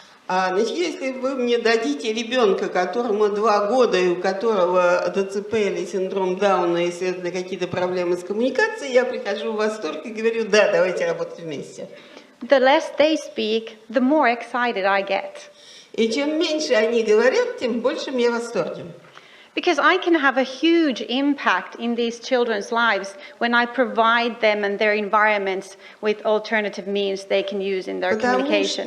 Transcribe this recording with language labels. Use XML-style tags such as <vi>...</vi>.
<ru>Значит, если вы мне дадите ребенка, которому 2 года, и у которого ДЦП или синдром Дауна, если это какие-то проблемы с коммуникацией, я прихожу в восторг и говорю, да, давайте работать вместе.</ru> <en>The less they speak, the more excited I get.</en> <ru>И чем меньше они говорят, тем больше я в восторге.</ru> <en>Because I can have a huge impact in these children's lives when I provide them and their environments with alternative means they can use in their communication.</en>